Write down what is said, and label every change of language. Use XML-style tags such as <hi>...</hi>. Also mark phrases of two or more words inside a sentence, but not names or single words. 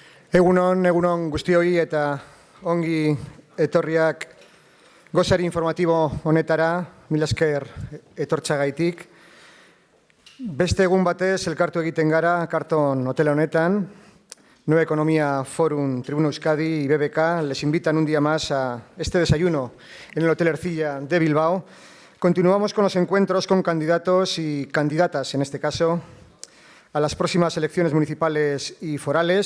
<eu>Egunon guztioi eta ongi etorriak gozari informatibo honetara, mila esker etortxagaitik. Beste egun batez elkartu egiten gara karton hotel honetan.</eu> <es>Nueva Economía Forum, Tribuno Euskadi y BBK les invitan un día más a este desayuno en el Hotel Ercilla de Bilbao. Continuamos con los encuentros con candidatos y candidatas, en este caso, a las próximas elecciones municipales y forales.</es>